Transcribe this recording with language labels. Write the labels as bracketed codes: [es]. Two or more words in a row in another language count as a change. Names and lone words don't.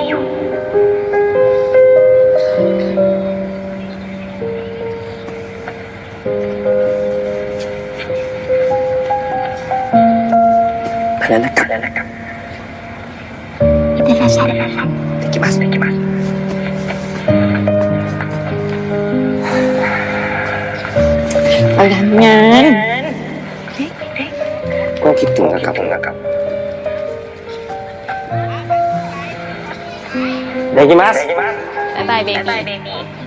[th] พนันนะครับ [ja] いってらっしゃいできます [th] ไปทำงาน ก็คิดถึงนะครับできます บ๊ายบายเบบี้